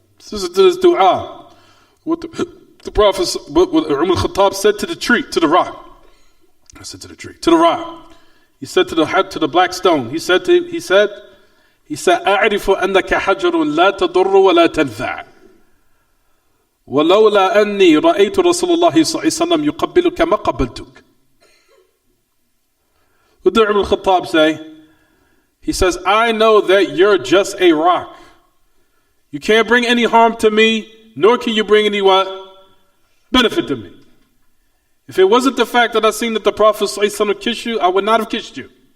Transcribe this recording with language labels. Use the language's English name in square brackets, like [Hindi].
[English] Listen to this dua. What the Prophet, what Umar al-Khattab said to the tree, to the rock. I said to the tree, to the rock. He said to the black stone. He said, [Arabic] أعرف أنك حجر لا تضر ولا تنفع. ولولا أني رأيت رسول الله صلى الله عليه وسلم يقبلك ما قبلتك. [English] What did Umar al-Khattab say? He says, I know that you're just a rock. You can't bring any harm to me, nor can you bring any what? Benefit to me. If it wasn't the fact that I seen that the Prophet ﷺ kissed you, I would not have kissed you.